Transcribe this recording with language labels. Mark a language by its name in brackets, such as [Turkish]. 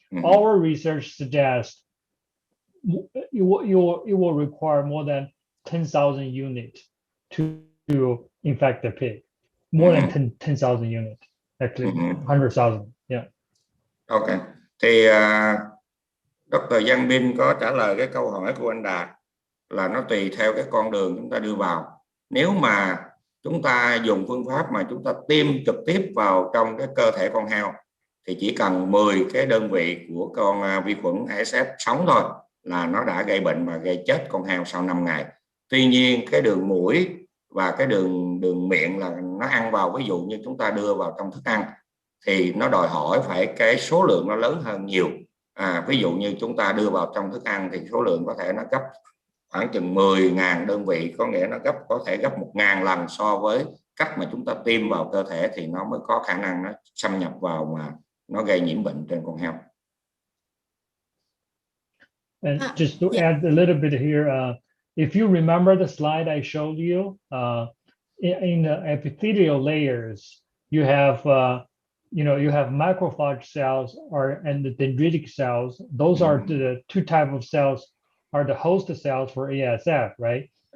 [English] Our research suggests it will require more than 10,000 units to infect the pig. More than 10,000 units, actually 100,000. Yeah. [Vietnamese] Ok. Thì Dr. Yanbin có trả lời cái câu hỏi của anh Đạt là nó tùy theo cái con đường chúng ta đưa vào. Nếu mà chúng ta dùng phương pháp mà chúng ta tiêm trực tiếp vào trong cái cơ thể con heo thì chỉ cần 10 cái đơn vị của con vi khuẩn ASF sống thôi là nó đã gây bệnh và gây chết con heo sau 5 ngày. Tuy nhiên cái đường mũi và cái đường miệng là nó ăn vào, ví dụ như chúng ta đưa vào trong thức ăn thì nó đòi hỏi phải cái số lượng nó lớn hơn nhiều. Ví dụ như chúng ta đưa vào trong thức ăn thì số lượng có thể nó gấp khoảng chừng 10.000 đơn vị, có nghĩa nó có thể gấp 1.000 lần so với cách mà chúng ta tiêm vào cơ thể thì nó mới có khả năng nó xâm nhập vào mà nó gây nhiễm bệnh trên con heo. [English] And just to add a little bit here, if you remember the slide I showed you, in the epithelial layers, you have you have macrophage cells and the dendritic cells. Those are the two types of cells are the host cells for ASF, right?